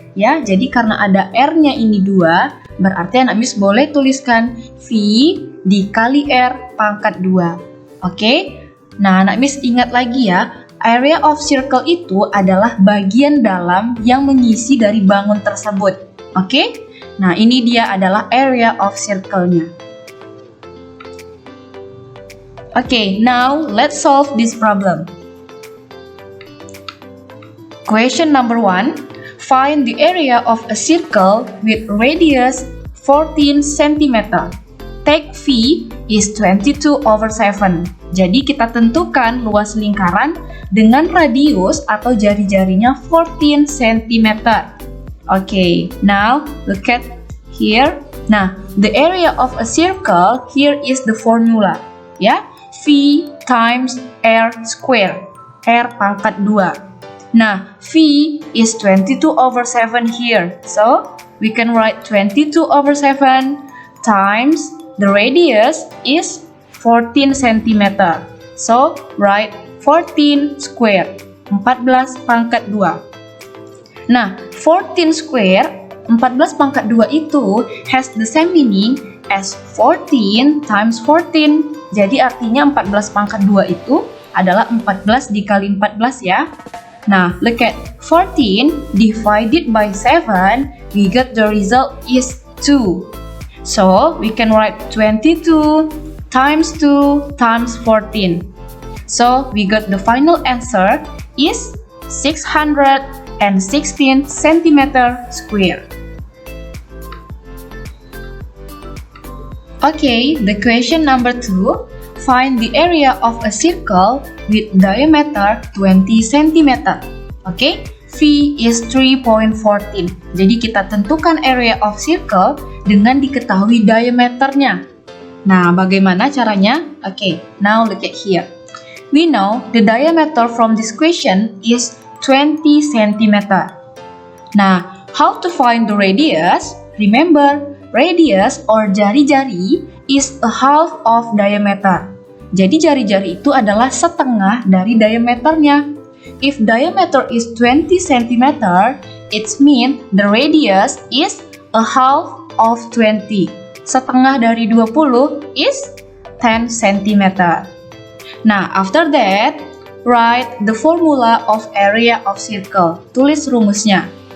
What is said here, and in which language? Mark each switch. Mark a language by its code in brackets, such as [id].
[id] Ya, jadi karena ada R-nya ini 2, berarti anak Miss boleh tuliskan V dikali R pangkat 2. Oke? Nah, anak Miss ingat lagi ya, area of circle itu adalah bagian dalam yang mengisi dari bangun tersebut. Oke? Nah, ini dia adalah area of circle-nya. [en] Oke, now let's solve this problem. Question number 1. Find the area of a circle with radius 14 cm. Take V is 22/7. [id] Jadi kita tentukan luas lingkaran dengan radius atau jari-jarinya 14 cm. [en] Okay, now look at here. Nah, the area of a circle, here is the formula. Ya, V times R square. [id] R pangkat 2. Nah, [en] V is 22/7 here. So, we can write 22/7 times the radius is 14 cm. So, write 14 square. [id] 14 pangkat 2. [en] Nah, 14 square, [id] 14 pangkat 2 itu [en] has the same meaning as 14 times 14. [id] Jadi artinya 14 pangkat 2 itu adalah 14 dikali 14 ya. [en] Nah, look at 14 divided by 7, we get the result is 2. So, we can write 22 times 2 times 14. So, we got the final answer is 616 cm square. Okay, the question number 2. Find the area of a circle with diameter 20 cm. Okay, V is 3.14. [id] Jadi kita tentukan area of circle dengan diketahui diameternya. Nah, bagaimana caranya? [en] Okay, now look at here. We know the diameter from this question is 20 cm. Nah, how to find the radius? Remember, radius or jari-jari is a half of diameter. [id] Jadi jari-jari itu adalah setengah dari diameternya. [en] If diameter is 20 cm, it means the radius is a half of 20. [id] Setengah dari 20 [en] is 10 cm. Nah, after that, write the formula of area of circle. [id] Tulis rumusnya.